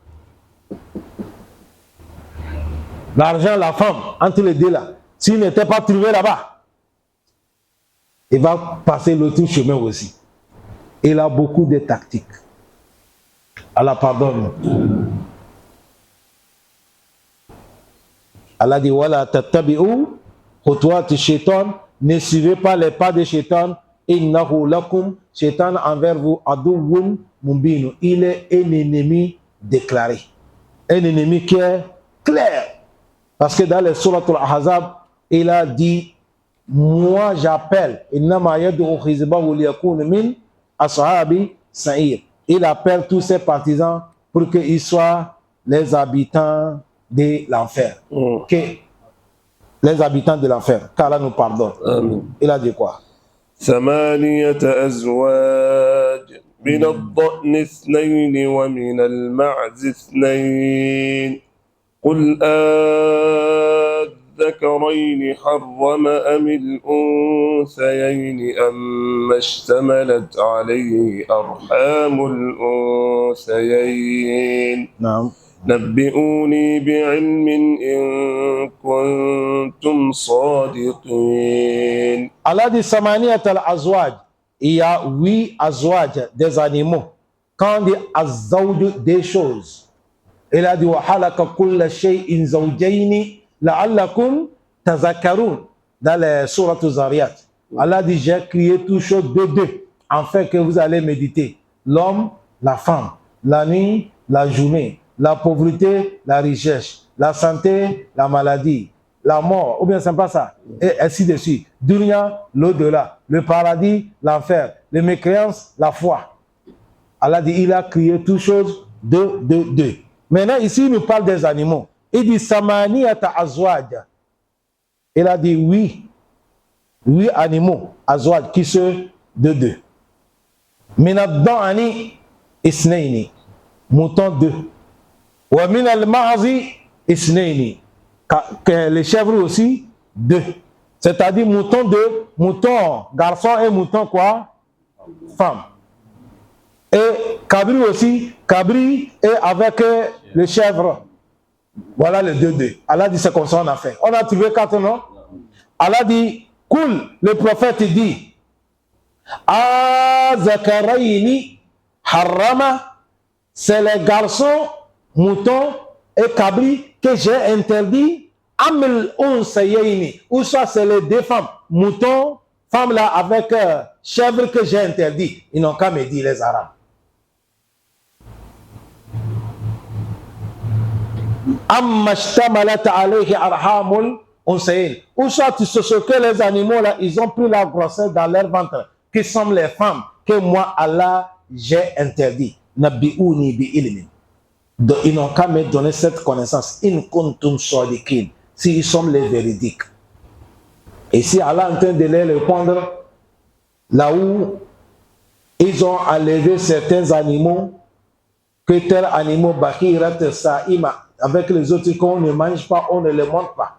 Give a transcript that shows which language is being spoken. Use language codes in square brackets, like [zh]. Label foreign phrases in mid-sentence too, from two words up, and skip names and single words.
[fr] L'argent, la femme, entre les deux là, s'il n'était pas trouvé là-bas, il va passer l'autre chemin aussi. Il a beaucoup de tactiques. Allah pardonne. Allah dit [ar] ولا تتبعوا خطوات الشيطان, [fr] ne suivez pas les pas de shaitan, [ar] إنه لكم, [fr] shaitan envers vous, [ar] عدو مبين, [fr] il est un ennemi déclaré. Un ennemi qui est clair. Parce que dans les sourates al-Ahzab, il a dit moi j'appelle, [ar] إنما يدعو حزبه ليكونوا من أصحاب السعير. [fr] Il appelle tous ses partisans pour qu'ils soient les habitants de l'enfer. Que les habitants de l'enfer. Qu'Allah nous pardonne. Amen. Il a dit quoi? [ar] ثمانية أزواج من الضأن اثنين ومن المعز اثنين قل أذكرين حرم أم الأنثيين أما اشتملت عليه أرحام الأنثيين نعم. نبئوني بعلم إن كنتم صادقين. [fr] Allah dit [ar] ثمانية الأزواج. [fr] Il y a 8 azwaj, des animaux. Quand on dit azawj, des choses. Il a dit [ar] وخلق كل شيء زوجين لعلكم تذكرون. [fr] Dans les sourates Zariyat. Allah dit j'ai créé toutes choses de deux, afin que vous allez méditer. L'homme, la femme, la nuit, la journée, la pauvreté, la richesse, la santé, la maladie, la mort, ou bien c'est pas ça, et ainsi de suite. Dunya, l'au-delà, le paradis, l'enfer, les mécréances, la foi. Allah dit, il a créé toutes choses de deux. Maintenant, ici, il nous parle des animaux. Il dit, [ar] ثمانية أزواج. [fr] Il a dit, oui, 8 animaux, azwaj, qui sont de deux. [ar] من الضأن اثنين, mouton 2. ومن المعز اثنين, [fr] les chèvres aussi 2. C'est-à-dire mouton 2, mouton garçon et mouton quoi? Femme. Et cabri aussi, cabri et avec les chèvres. Voilà les 2. Allah dit c'est comme ça on a fait. On a trouvé 4 non? Allah dit, Koul, le prophète dit, [ar] ذكرين حرم, [fr] c'est les garçons, moutons et cabris que j'ai interdit. [ar] أم الأنثيين, [fr] ou soit c'est les 2 femmes, moutons, femmes là avec chèvres que j'ai interdit. Ils n'ont qu'à me dire les Arabes. [ar] أما اشتملت عليه أرحام الأنثيين, [fr] ou soit ce que les animaux là, ils ont pris la grossesse dans leur ventre, qui sont les femmes que moi Allah j'ai interdit. [ar] نبئوني بعلم. [fr] Donc, ils n'ont qu'à me donner cette connaissance. [ar] إن كنتم صادقين, [fr] s'ils sont les véridiques. Et si Allah est en train de les répondre, là où ils ont enlevé certains animaux, que tels animaux, [ar] بحيرة سائبة, [fr] avec les autres qu'on ne mange pas, on ne les montre pas.